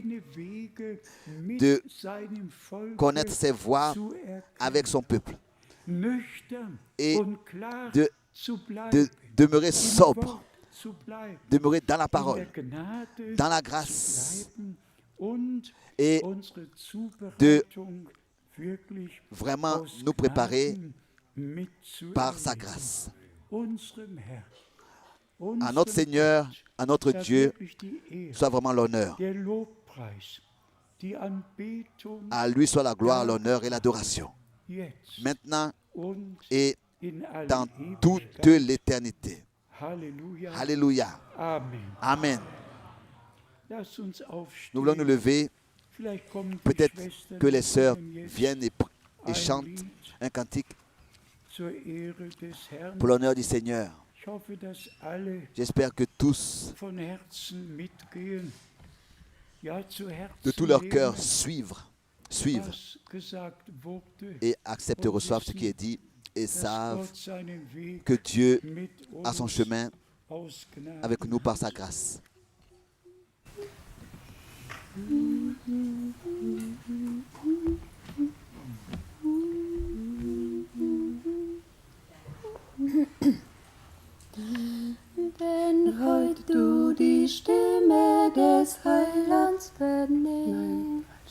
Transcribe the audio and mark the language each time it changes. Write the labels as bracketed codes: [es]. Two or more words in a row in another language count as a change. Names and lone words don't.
[fr] de connaître ses voies avec son peuple et de demeurer sobre, demeurer dans la parole, dans la grâce et de vraiment nous préparer par sa grâce. à notre Seigneur, à notre [de] sei [fr] Dieu, [de] wirklich die Ehre, [fr] soit vraiment l'honneur. [de] der Lobpreis, die Anbetung [fr] À lui soit la gloire, l'honneur et l'adoration. [de] jetzt [fr] Maintenant [de] und [fr] et [de] in alle [fr] dans toute [de] Ewigkeit. [fr] l'éternité. [de] Halleluja. [fr] Alléluia. [de] Amen. [fr] Amen. [de] Lass uns aufstehen. [fr] Nous voulons nous lever. [de] Vielleicht kommen die [fr] Peut-être [de] Schwestern [fr] que les [de] und [fr] sœurs [de] singen jetzt [fr] viennent et [de] ein [fr] chantent [de] Lied [fr] un cantique [de] zur Ehre des Herrn. [fr] pour l'honneur du Seigneur. [de] Ich hoffe, dass alle [fr] J'espère que tous, [de] von Herzen mitgehen. Ja, zu Herzen [fr] de tout leur cœur, [de] nehmen, [fr] suivent [de] was gesagt wurde, [fr] et acceptent, reçoivent ce qui est dit et [de] dass [fr] savent [de] Gott seinen Weg [fr] que Dieu [de] mit [fr] a son [de] uns [fr] chemin [de] aus Gnade [fr] avec nous par sa grâce. [de] Wenn heut du die Stimme des Heilands vernimmst,